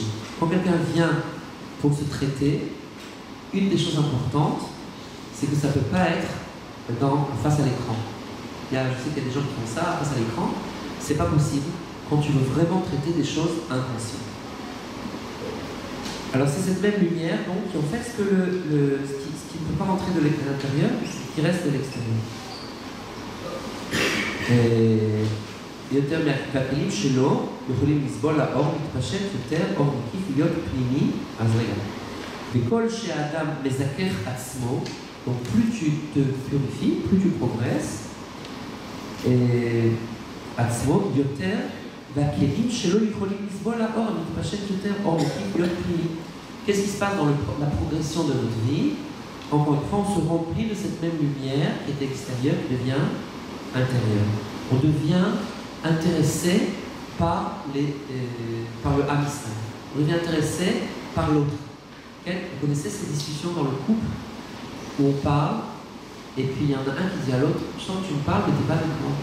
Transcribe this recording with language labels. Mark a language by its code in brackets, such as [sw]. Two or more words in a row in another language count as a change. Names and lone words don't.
[fr] Quand quelqu'un vient pour se traiter, une des choses importantes, c'est que ça ne peut pas être face à l'écran. Je sais qu'il y a des gens qui font ça face à l'écran, c'est pas possible quand tu veux vraiment traiter des choses intensives. Alors c'est cette même lumière donc, qui en fait ce qui ne peut pas rentrer de l'intérieur, qui reste de l'extérieur. [he] יותר מהכלים שלו יכולים לסבול לאור מתפשט יותר אור מקיף להיות פנימי. אז רגע, וכל שהאדם מזכך עצמו, [fr] donc plus tu te purifies, plus tu progresses, [he] עצמו יותר והכלים שלו יכולים לסבול לאור המתפשט יותר אור מקיף להיות פנימי. [fr] Qu'est-ce qui se passe dans la progression de notre vie? Encore une fois, on se remplit de cette même lumière qui est extérieure, qui devient intérieure. On devient intéressé par le [he] עם ישראל. [fr] On devient intéressé par l'autre. Vous connaissez ces discussions dans le couple où on parle et puis il y en a un qui dit à l'autre: je sens que tu me parles mais tu n'es pas avec moi.